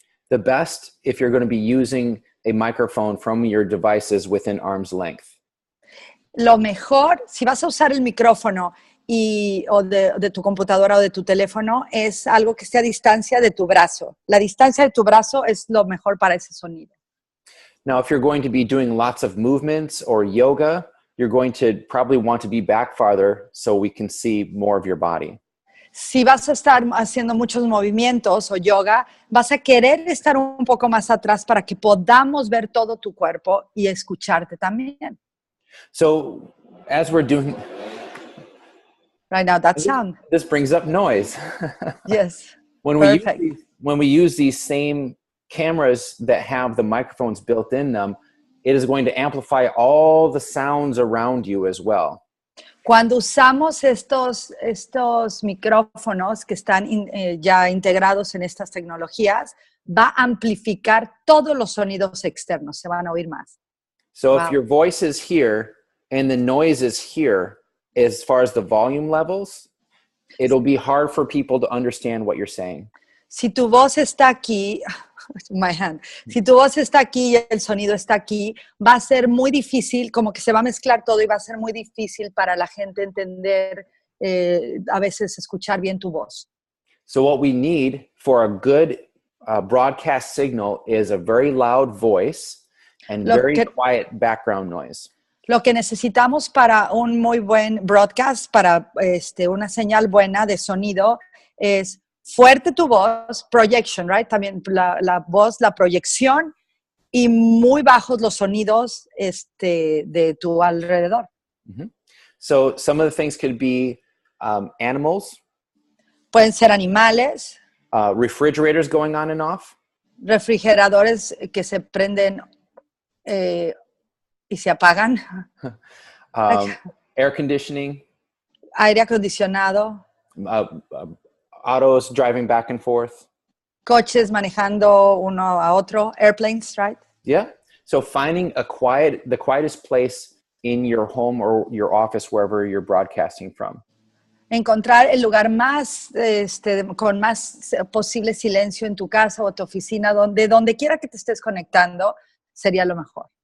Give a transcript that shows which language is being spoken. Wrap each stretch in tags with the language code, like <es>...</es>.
<en>The best if you're going to be using a microphone from your devices within arm's length.</en> <es>Lo mejor, si vas a usar el micrófono o de tu computadora o de tu teléfono, es algo que esté a distancia de tu brazo. La distancia de tu brazo es lo mejor para ese sonido.</es> <en>Now, if you're going to be doing lots of movements or yoga, you're going to probably want to be back farther so we can see more of your body.</en> <es>Si vas a estar haciendo muchos movimientos o yoga, vas a querer estar un poco más atrás para que podamos ver todo tu cuerpo y escucharte también.</es> <en>So, as we're doing... Right now, that sound. This brings up noise. Yes, when we use these same cameras that have the microphones built in them, it is going to amplify all the sounds around you as well.</en> <es>Cuando usamos estos micrófonos que están ya integrados en estas tecnologías, va a amplificar todos los sonidos externos, se van a oír más.</es> <en>So if your voice is here and the noise is here, as far as the volume levels, it'll be hard for people to understand what you're saying.</en> <es>Si tu voz está aquí,</es> <en>my hand.</en> <es>Si tu voz está aquí y el sonido está aquí, va a ser muy difícil, como que se va a mezclar todo y va a ser muy difícil para la gente entender, a veces escuchar bien tu voz.</es> <en>So what we need for a good broadcast signal is a very loud voice and very quiet background noise.</en> <es>Lo que necesitamos para un muy buen broadcast, para una señal buena de sonido, es fuerte tu voz,</es> <en>projection, right?</en> <es>También la voz, la proyección, y muy bajos los sonidos de tu alrededor. Mm-hmm.</es> <en>So some of the things could be animals.</en> <es>Pueden ser animales.</es> <en>Refrigerators going on and off.</en> <es>Refrigeradores que se prenden y se apagan.</es> <en>Air conditioning.</en> <es>Aire acondicionado.</es> <en>Autos driving back and forth.</en> <es>Coches manejando uno a otro.</es> <en>Airplanes, right? Yeah. So finding the quietest place in your home or your office, wherever you're broadcasting from.</en> <es>Encontrar el lugar más, con más posible silencio en tu casa o tu oficina, donde quiera que te estés conectando, sería lo mejor.</es>